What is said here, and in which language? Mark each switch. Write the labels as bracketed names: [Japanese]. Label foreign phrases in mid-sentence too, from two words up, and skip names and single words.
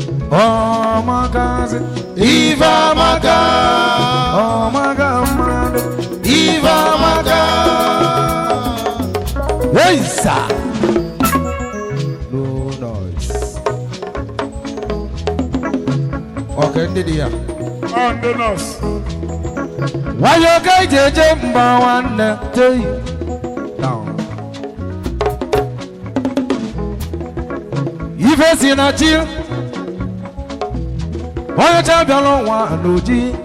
[Igbo] Ọ makazi. Ife amaka. Ọ maka mmadụ. Ife amaka. [English] Hey, sir. No noise. [Igbo] Okay, ndị dị ya. [English] On the nose. [Igbo] Nwayọ ka ije je mba nwanne. [English] Tey. Down. [Igbo] Ife si na chi. Onye cha bịa n'ụwa n'oji.